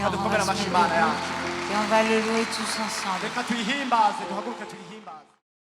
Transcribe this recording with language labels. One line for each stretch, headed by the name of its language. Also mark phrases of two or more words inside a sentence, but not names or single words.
Kinyarwanda: Reka
French: On
Kinyarwanda: dukomere
French: va se
Kinyarwanda: amashyi
French: lever
Kinyarwanda: Imana yacu.
French: et on va le louer tous ensemble.
Kinyarwanda: reka tuyihimbaze duhaguruke tuyihimbaze